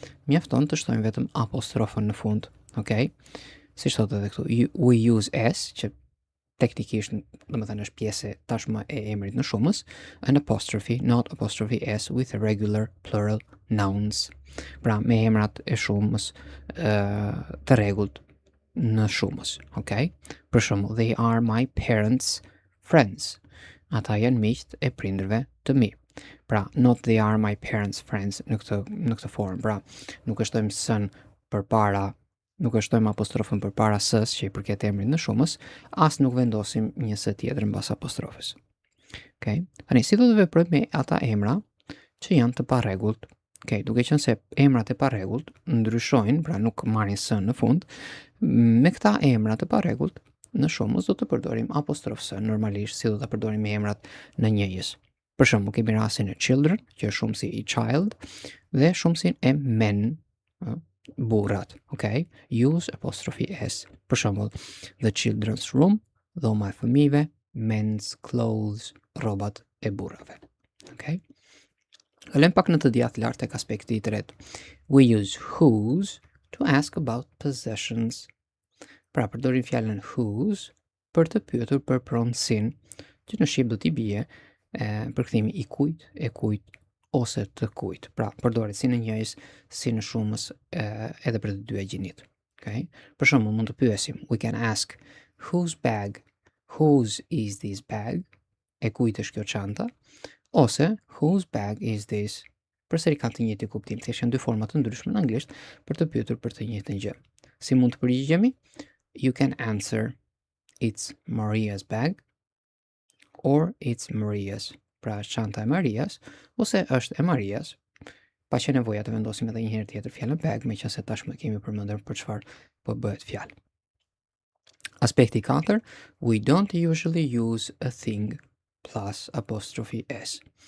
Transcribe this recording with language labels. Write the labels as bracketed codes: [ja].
[sq] Mjafton të shtojmë vetëm apostrofën në fund, okay? Si thotë edhe këtu, [en] we use s, [sq] që teknikisht, domethënë është pjesë tashmë e emrit në shumës, [en] an apostrophe, not apostrophe s with regular plural nouns. [sq] Pra, me emrat e shumës të rregullt në shumës, okay? Për shembull, [en] they are my parents' friends. [sq] Ata janë miqt e prindërve të mi. Pra, [en] not they are my parents' friends [sq] në këtë formë. Pra, nuk e shtojmë s-n përpara, nuk e shtojmë apostrofën përpara s-s që i përket emrit në shumës, as nuk vendosim një s tjetër mbas apostrofës. Okay? Tani, si do të veprojmë me ata emra që janë të parregullt? Okay, duke qenë se emrat e parregullt ndryshojnë, pra nuk marrin s në fund, me këta emra të parregullt në shumës do të përdorim apostrof s, normalisht si do ta përdorim me emrat në njëjës. Për shembull, kemi rastin e children, që është shumësi i child, dhe shumësin e men, burrat, okay? [en] Use apostrophe s. [sq] Për shembull, [en] the children's room, [sq] dhoma e fëmijëve, [en] men's clothes, [sq] rrobat e burrave. Okay? Kalojmë pak në të djathtë lart tek aspekti i tretë. [en] We use whose to ask about possessions. [sq] Pra, përdorim fjalën whose për të pyetur për pronësinë, që në shqip do t'i bie përkthimi i kujt, e kujt ose të kujt. Pra, përdoret si në njëjës, si në shumës, edhe për të dyja gjinit. Okay? Për shembull, mund të pyesim, [en] we can ask whose bag, whose is this bag, [sq] e kujt është kjo çanta, ose [en] whose bag is this, [sq] përsëri kanë të njëjtin kuptim. Thjesht janë dy forma të ndryshme në anglisht për të pyetur për të njëjtën gjë. Si mund të përgjigjemi? [en] You can answer it's Maria's bag or it's Maria's. [sq] Pra, çanta e Marias ose është e Marias, pa që nevoja të vendosim edhe një herë tjetër fjalën bag, meqense tashmë kemi përmendur për çfarë po bëhet fjalë. Aspekti i katërt, [en] we don't usually use a thing plus apostrophe s.